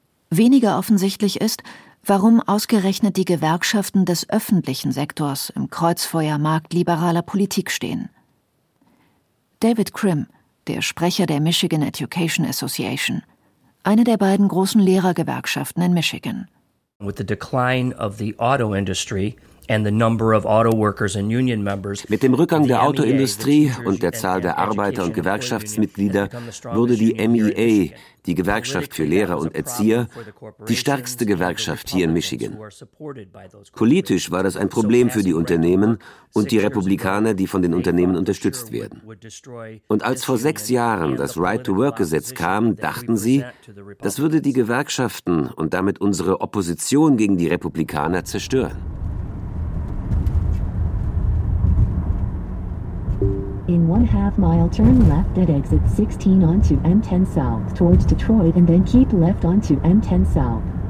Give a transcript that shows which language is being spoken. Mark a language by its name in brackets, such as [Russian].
[German] Weniger offensichtlich ist, warum ausgerechnet die Gewerkschaften des öffentlichen Sektors im Kreuzfeuer marktliberaler Politik stehen. David Krim, der Sprecher der Michigan Education Association, eine der beiden großen Lehrergewerkschaften in Michigan. [English] With the decline of the auto industry [German] Mit dem Rückgang der Autoindustrie und der Zahl der Arbeiter und Gewerkschaftsmitglieder wurde die MEA, die Gewerkschaft für Lehrer und Erzieher, die stärkste Gewerkschaft hier in Michigan. Politisch war das ein Problem für die Unternehmen und die Republikaner, die von den Unternehmen unterstützt werden. Und als vor 6 Jahren das Right-to-Work-Gesetz kam, dachten sie, das würde die Gewerkschaften und damit unsere Opposition gegen die Republikaner zerstören. [English] In 1/2 mile, turn left at exit 16 onto M10 South towards Detroit and then keep left onto M10 South.